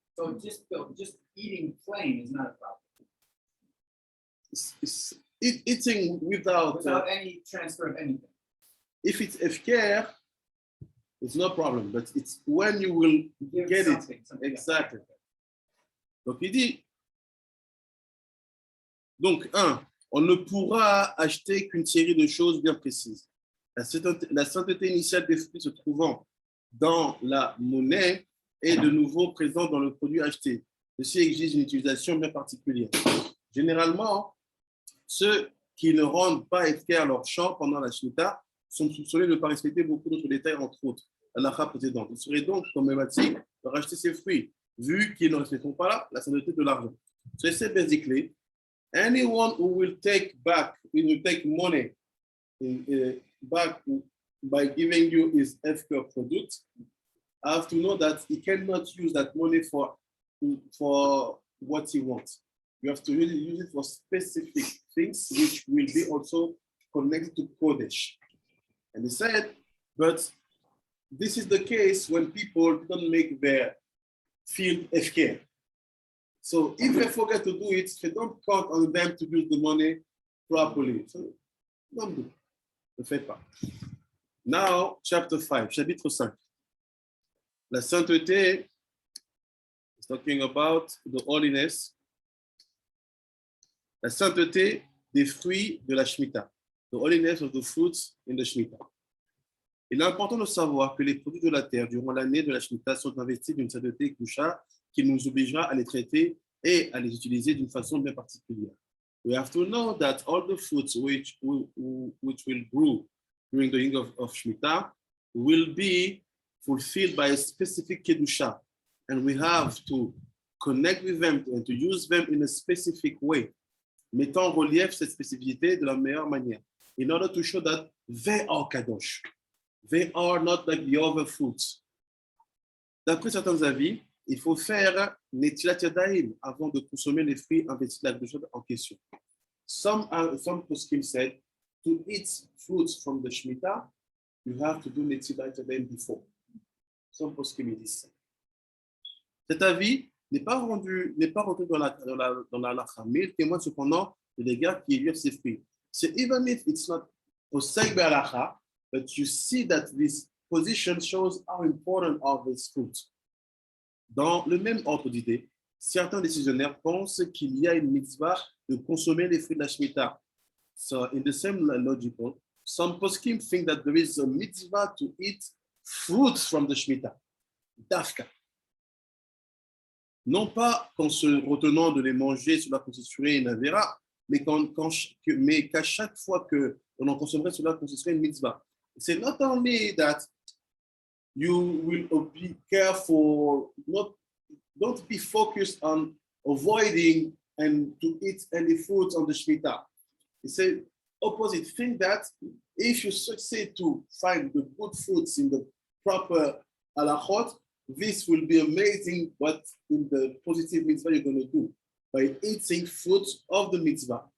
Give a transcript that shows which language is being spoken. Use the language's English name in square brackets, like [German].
[English] So just eating plain is not a problem. Eating without any transfer of anything. If it's FKR, it's no problem, but it's when you will get something exactly. [French] Donc il dit, donc on ne pourra acheter qu'une série de choses bien précises. La sainteté initiale des fruits se trouvant dans la monnaie est de nouveau présent dans le produit acheté. Ceci exige une utilisation bien particulière. Généralement, ceux qui ne rendent pas efficace leur champ pendant la Shemitah sont soupçonnés de ne pas respecter beaucoup d'autres détails, entre autres, la lacha précédente. Il serait donc problématique de racheter ces fruits, vu qu'ils ne respectent pas la sainteté de l'argent. [English] So c'est basically, anyone who will take money back by giving you his FK product, have to know that he cannot use that money for what he wants. You have to really use it for specific things, which will be also connected to Kodesh. And he said, but this is the case when people don't make their field FK. So if they forget to do it, they don't count on them to use the money properly. So don't do. [French] Ne faites pas. [English] Now, chapter 5, chapitre 5. [French] La sainteté [English] is talking about the holiness. [French] La sainteté des fruits de la Shemitah. [English] The holiness of the fruits in the Shemitah. [French] Il est important de savoir que les produits de la terre durant l'année de la Shemitah sont investis d'une sainteté kusha qui nous obligera à les traiter et à les utiliser d'une façon bien particulière. [English] We have to know that all the fruits which will grow during the year of Shemitah will be fulfilled by a specific kedusha, and we have to connect with them and to use them in a specific way, [French] mettant en relief cette spécificité de la meilleure manière, [English] in order to show that they are kadosh. They are not like the other fruits. [French] D'après certains avis, il faut faire netilat yadayim avant de consommer les fruits investis de la kedusha en question. [English] Some poskim said to eat fruits from the Shemitah, you have to do netilat yadayim before. [French] Some poskim disent ça. Cet avis n'est pas retenu dans la lacha, mais il témoigne cependant de l'égard qui élève ses fruits. [English] So even if it's not posek be'alacha, but you see that this position shows how important are these fruits. [French] Dans le même ordre d'idée, certains décisionnaires pensent qu'il y a une mitzvah de consommer les fruits de la Shemitah. [English] So in the same logical, some poskim think that there is a mitzvah to eat fruits from the Shemitah. [Hebrew] Dafka. [French] Non pas qu'en se retenant de les manger, cela constituerait une avéra, mais qu'à chaque fois qu'on en consommerait, cela constituerait une mitzvah. [English] C'est not only that you will be careful, don't be focused on avoiding and to eat any fruits on the Shemitah. It's the opposite. Think that if you succeed to find the good fruits in the proper halachot, this will be amazing what in the positive mitzvah you're going to do by eating fruits of the mitzvah.